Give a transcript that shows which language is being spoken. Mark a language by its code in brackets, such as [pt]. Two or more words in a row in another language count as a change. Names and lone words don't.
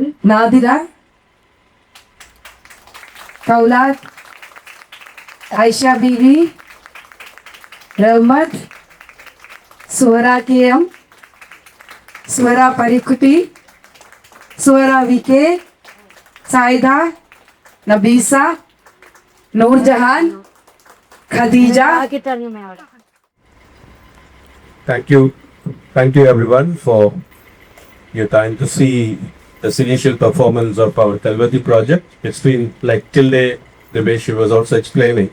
[en] Nadira, Kaulat, Aisha Bibi, Rahmat, Swara KM, Swara Parikuti, Swara VK, Saida, Nabisa, Noor Jahan, Khadija. Thank you everyone for your time to see this initial performance of our Kalvati project. It's been like till the way she was also explaining.